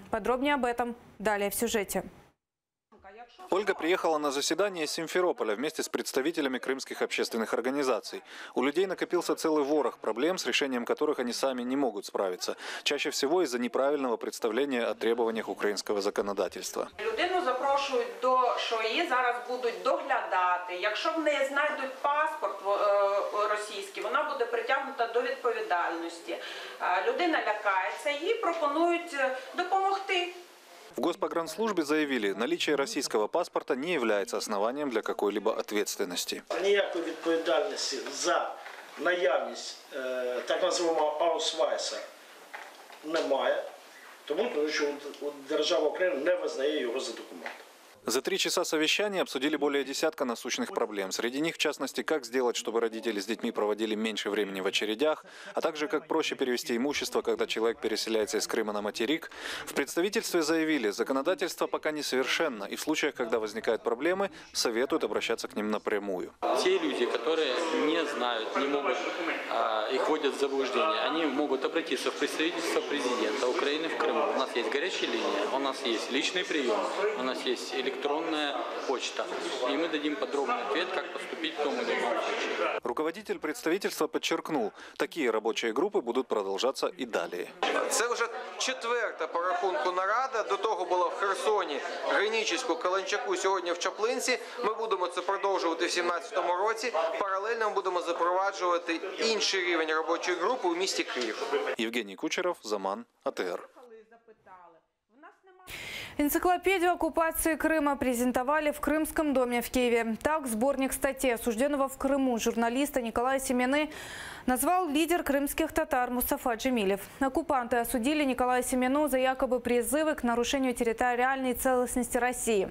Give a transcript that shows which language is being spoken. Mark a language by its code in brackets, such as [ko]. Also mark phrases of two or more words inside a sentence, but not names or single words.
[ru] Подробнее об этом далее в сюжете. Ольга приехала на заседание из Симферополя вместе с представителями крымских общественных организаций. У людей накопился целый ворох проблем, с решением которых они сами не могут справиться. Чаще всего из-за неправильного представления о требованиях українського законодательства. [uk] Людину запрошують до ШОІ, зараз будуть доглядати. Якщо в неї знайдуть паспорт російський, вона буде притягнута до відповідальності. Людина лякається, їй пропонують допомогти. [ru] В Госпогранслужбе заявили, наличие российского паспорта не является основанием для какой-либо ответственности. [uk] Ніякої відповідальності за наявність так називаного аусвайса немає, тому що держава України не визнає його за документ. [ru] За 3 часа совещания обсудили более десятка насущных проблем. Среди них, в частности, как сделать, чтобы родители с детьми проводили меньше времени в очередях, а также как проще перевести имущество, когда человек переселяется из Крыма на материк. В представительстве заявили, законодательство пока несовершенно, и в случаях, когда возникают проблемы, советуют обращаться к ним напрямую. Те люди, которые не знают, не могут, их вводят в заблуждение, они могут обратиться в представительство президента Украины в Крыму. У нас есть горячая линия, у нас есть личный прием, у нас есть электронная почта. И мы дадим подробный ответ, как поступить в том или ином случае. Руководитель представительства подчеркнул, такие рабочие группы будут продолжаться и далее. [uk] Це вже 4-та по рахунку нарада. До того була в Херсоні, Гринічеську, Каланчаку, сьогодні в Чаплинці. Ми будемо це продовжувати в 2017 році. Паралельно ми будемо запроваджувати інший рівень робочої групи у місті Київ. Євгеній Кучеров, Заман, АТР. [ru] Энциклопедию оккупации Крыма презентовали в Крымском доме в Киеве. Так, сборник статей осужденного в Крыму журналиста Николая Семены назвал лидер крымских татар Мустафа Джемилев. Оккупанты осудили Николая Семену за якобы призывы к нарушению территориальной целостности России.